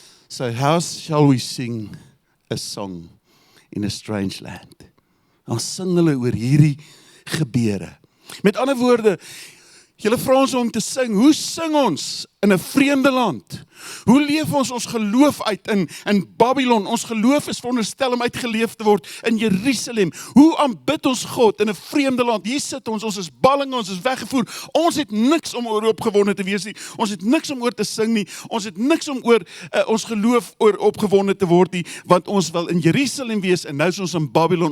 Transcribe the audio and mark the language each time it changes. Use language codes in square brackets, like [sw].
[en] So how shall we sing a song in a strange land? [af] Dan sing hulle oor hierdie gebeure. Met ander woorde, julle vra ons om te sing, hoe sing ons in 'n vreemde land? Hoe leef ons geloof uit in Babylon? Ons geloof is veronderstel om uitgeleef te word in Jerusalem. Hoe aanbid ons God in 'n vreemde land? Hier sit ons is ballinge, ons is weggevoer. Ons het niks om oor opgewonde te wees nie. Ons het niks om oor te sing nie. Ons het niks om oor ons geloof oor opgewonde te word nie, want ons wil in Jerusalem wees en nou is ons in Babylon.